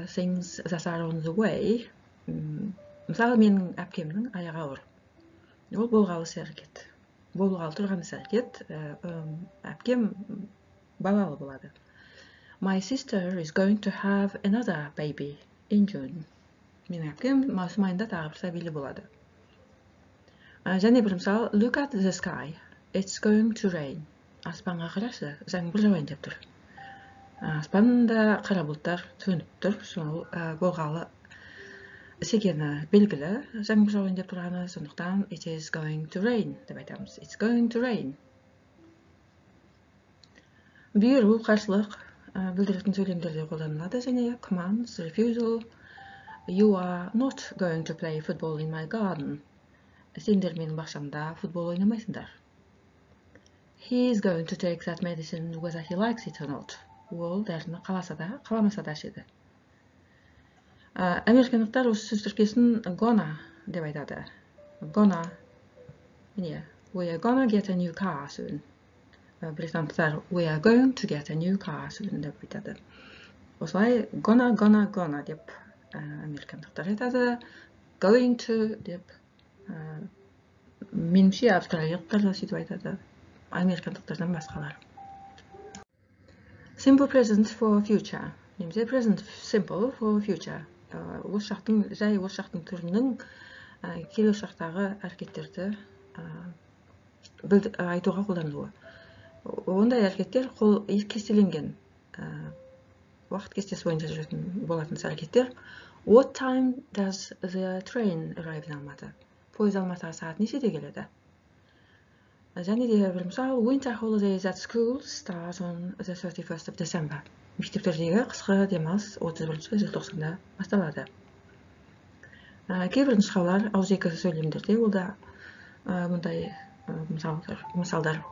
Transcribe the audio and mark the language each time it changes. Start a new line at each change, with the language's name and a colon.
English: Things that are on the way.
Kazakh: Мысалы, менің әпкемнің аяғы ауыр. Ол болғалы іс-әрекет. Болғалы тұрған іс-әрекет, әпкем балалы болады.
English: My sister is going to have another baby in June.
Kazakh: Менің әпкем маусым айында тағы бір сәбилі болады. Және бір мысал,
English: look at the sky. It's going to rain.
Kazakh: Аспанға қарашы, жаңбыр жауайын деп тұр. Аспанда қара бұлттар төніп тұр. Сол болғалы екені белгілі, жаңбыр жауайын деп тұрғаны, сондықтан
English: it is going to rain
Kazakh: деп айтамыз.
English: It's going to rain.
Kazakh: Бұйыру, қарсылық білдіретін сөйлемдерде қолданылады, және
English: commands, refusal. You are not going to play football in my garden.
Kazakh: Сендер менің бақшамда футбол ойнамайсыңдар.
English: He is going to take that medicine whether he likes it or not.
Kazakh: Ол дәріні қаласа да, қаламаса да ішеді. Американдықтар осы сөз тіркесін gonna деп айтады.
English: Gonna,
Kazakh: міне,
English: we are gonna get a new car soon.
Kazakh: Британдықтар
English: we are going to get a new car soon
Kazakh: деп айтады. Осылай gonna деп американдықтар айтады.
English: Going to
Kazakh: деп меніңше австралиялықтар да сөйтіп айтады. Американдықтардан басқалар.
English: Simple present for future.
Kazakh: Немесе
English: present simple for future.
Kazakh: Осы шақтың түрінің келер шақтағы әрекеттерді айтуға қолданылуы. Ондай әрекеттер кестеленген уақыт кестесі бойынша жүретін болатын әрекеттер.
English: What time does the train arrive in Almaty?
Kazakh: Пойыз Алматыға сағат нешеде келеді? Және де бір мысал,
English: winter holidays at school start on the 31st of December.
Kazakh: Мектептердегі қысқы демалыс 31 желтоқсанда басталады. Кейбір нұсқалар ауызекі сөйлемдерде олда мұндай мысалдар.